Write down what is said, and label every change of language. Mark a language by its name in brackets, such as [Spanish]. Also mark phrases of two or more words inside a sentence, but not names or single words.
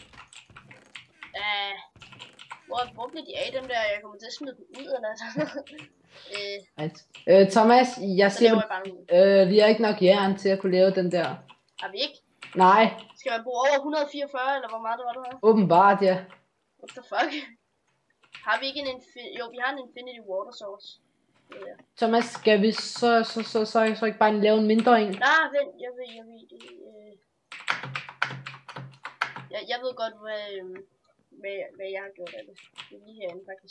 [Danish] Hvor bliver de af dem der? Jeg kommer til at smide dem ud, eller sådan. Thomas, jeg siger, vi har ikke nok jern til at kunne lave den der. Har vi ikke? Nej. Skal man bruge over 144, eller hvor meget det var, du har? Åbenbart, ja. [English] What the fuck? [Danish] Har vi ikke en jo, vi har en [English] Infinity Water Source. [Danish] Ja. Thomas, skal vi så ikke bare lave en mindre en? Nej, vent, jeg ved det. Jeg ved godt, hvad jeg har gjort af det. Det er lige herinde, faktisk.